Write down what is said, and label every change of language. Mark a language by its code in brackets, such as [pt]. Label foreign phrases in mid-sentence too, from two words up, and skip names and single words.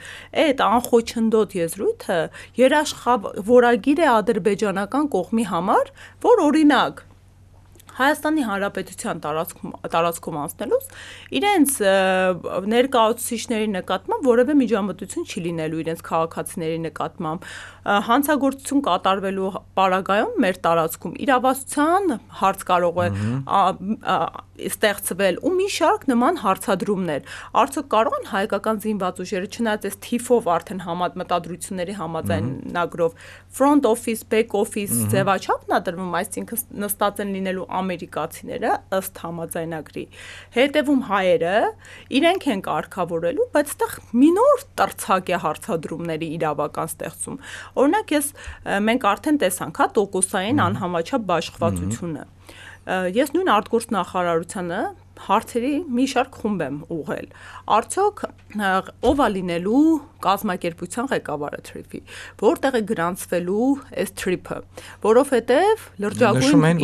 [hy] այդ անխոչնդոտ եզրույթը երաշխավորագիր է ադրբեջանական կողմի համար, որ օրինակ Հայաստանի Հանրապետության տարածքում անցնելուց իրենց ներկայացուցիչների նկատմամբ որևէ միջամտություն չի լինելու իրենց քաղաքացիների նկատմամբ, հանցագործություն կատարվելու պարագայում մեր տարածքում իրավասության հարց կարող է ստեղծվել ու մի շարք նման հարցադրումներ։ Արդյոք կարող են հայկական զինված ուժերը, չնայած այս թիֆով արդեն մտադրությունների համաձայնագրով front [en] office, back office [hy] ձևաչափն է տրվում, այսինքն նստած են լինելու ամերիկացիները ըստ համաձայնագրի, հետևում հայերը, իրենք են կարգավորելու, բայց այդտեղ մի նոր տրցակ է հարցադրումների իրավական ստեղծում։ Օրինակ մենք արդեն տեսանք, տոկոսային անհամաչափ բաշխվածությունը։ Ես նույն արտգործնախարարությանը հարցերի մի շարք խումբ եմ ուղղել։ Արդյոք ով է լինելու կազմակերպության ղեկավարը թրիփի, որտեղ է գրանցվելու այս թրիփը, որովհետև լրջագույն